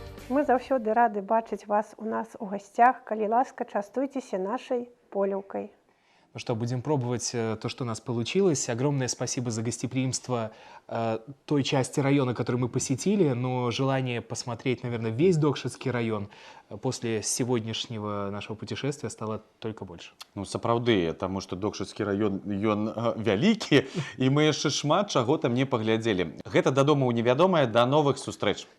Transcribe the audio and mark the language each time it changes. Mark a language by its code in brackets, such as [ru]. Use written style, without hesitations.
[be] Мы заўсёды рады бачыць вас у нас у гостях. Калі ласка, частуйтеся нашей поліўкой. [ru] Ну что, будем пробовать то, что у нас получилось. Огромное спасибо за гостеприимство той части района, которую мы посетили, но желание посмотреть, наверное, весь Докшицкий район после сегодняшнего нашего путешествия стало только больше. [be] Ну, сапраўды, таму што Докшицкі раён, ён вялікі, і мы яшчэ шмат чаго там не паглядзелі. Гэта дадому ў невядомае, да новых сустрэч.